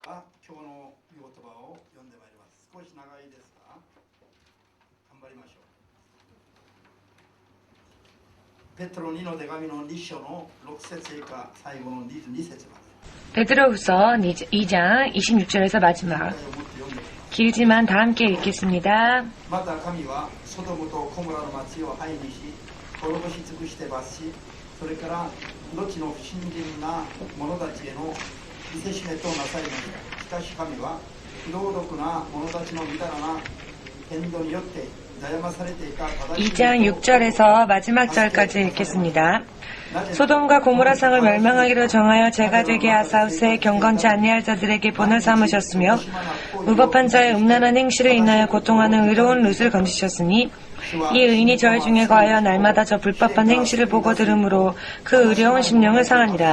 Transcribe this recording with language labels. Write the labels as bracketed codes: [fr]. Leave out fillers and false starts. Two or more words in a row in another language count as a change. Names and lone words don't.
[ja] 今日の御言葉を読んでまいります。少し長いですが頑張りましょう。ペテロ2の手紙の2章の6節以下最後の22節まで。 [ko] 베드로후서 2장 26절에서 마지막. 길지만 다 함께 읽겠습니다. [ja] また神はソドムとコモラの町を灰にし滅ぼし尽くして罰し、それから後の不信心な者たちへの見せしめとなさいました。しかし神は不道徳な者たちのみだらな変動によって悩まされていた正しい [ko] 2장 6절에서 마지막 절까지 읽겠습니다. 소돔과 고모라 상을 멸망하기로 정하여 죄가 되게 하사후세 경건치 아니할 자들에게 본을 삼으셨으며 무법한 자의 음란한 행실을 인하여 고통하는 의로운 룻을 건지셨으니 이 의인이 저희 중에 거하여 날마다 저 불법한 행실을 보고 들음으로 그 의로운 심령을 상하니라.